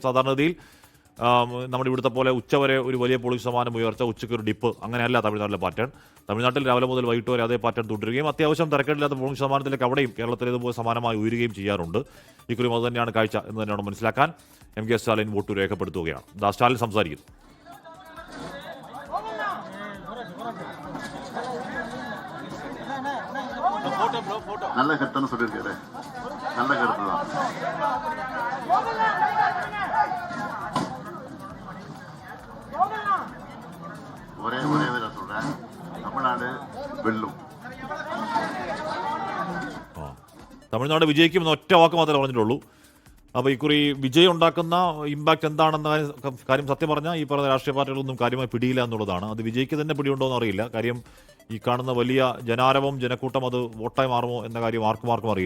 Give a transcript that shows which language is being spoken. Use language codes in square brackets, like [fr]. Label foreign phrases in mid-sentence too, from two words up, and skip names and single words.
[ml] സാധാരണഗതിയിൽ നമ്മുടെ ഇവിടുത്തെ പോലെ ഉച്ചവരെ ഒരു വലിയ പോളിംഗ് ശതമാനം ഉയർച്ച, ഉച്ചയ്ക്ക് ഒരു ഡിപ്പ്, അങ്ങനെയല്ല തമിഴ്നാട്ടിലെ പാറ്റേൺ. തമിഴ്നാട്ടിൽ രാവിലെ മുതൽ വൈകിട്ട് വരെ അതേ പാറ്റേൺ തുടരുകയും അത്യാവശ്യം തിരക്കേടില്ലാത്ത പോളിംഗ് ശതമാനത്തിലേക്ക് അവിടെയും കേരളത്തിലേതുപോലെ സമാനമായി ഉയരുകയും ചെയ്യാറുണ്ട്. ഇക്കുറിയും അത് തന്നെയാണ് കാഴ്ച എന്ന് തന്നെയാണ് മനസ്സിലാക്കാൻ. MK സ്റ്റാലിൻ വോട്ട് രേഖപ്പെടുത്തുകയാണ്. സ്റ്റാലിൻ സംസാരിക്കുന്നു. [ta] நல்ல கருத்துன்னு சொல்லியிருக்காரு. நல்ல கருத்து தான். ஒரே இதில் சொல்றேன், தமிழ்நாடு வெல்லும். [ml] തമിഴ്നാട് വിജയിക്കും എന്ന ഒറ്റ വാക്ക് മാത്രമേ പറഞ്ഞിട്ടുള്ളൂ. അപ്പോൾ ഇക്കുറി വിജയം ഉണ്ടാക്കുന്ന ഇമ്പാക്റ്റ് എന്താണെന്ന കാര്യം സത്യം പറഞ്ഞാൽ ഈ പറഞ്ഞ രാഷ്ട്രീയ പാർട്ടികളൊന്നും കാര്യമായി പിടിയില്ല എന്നുള്ളതാണ്. അത് വിജയ്ക്ക് തന്നെ പിടിയുണ്ടോ എന്നറിയില്ല. കാര്യം ഈ കാണുന്ന വലിയ ജനാരവം ജനക്കൂട്ടം അത് വോട്ടായി മാറുമോ എന്ന കാര്യം ആർക്കും അറിയില്ല.